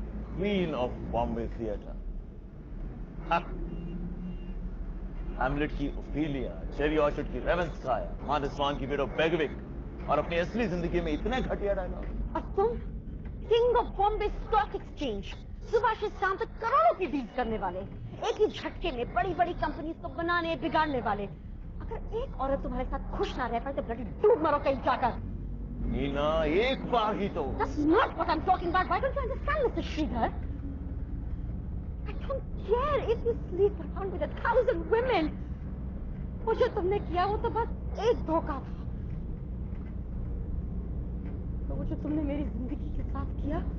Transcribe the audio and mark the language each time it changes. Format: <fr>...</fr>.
<hi>Queen of Bombay theatre, Hamlet की Ophelia, cherry orchard की रेवेंस्काया, मानसवान की विडो बेगविक, और अपनी असली जिंदगी में इतने घटिया डायलॉग। और तुम king of Bombay stock exchange, सुबह से शाम तक करोड़ों की डील करने वाले, एक ही झटके में बड़ी बड़ी कंपनी को बनाने बिगाड़ने वाले। अगर एक औरत तुम्हारे साथ खुश ना रह पाए तो ब्लडी डूब मरो कहीं जाकर। नीना, एक बार ही तो।</hi> <en>That's not what I'm talking about. Why don't you understand, Mr. Sridhar? I don't care if you sleep around with 1,000 women.</en> <hi>वो जो तुमने किया वो तो बस एक धोखा था। तो वो जो तुमने मेरी जिंदगी के साथ किया,</hi>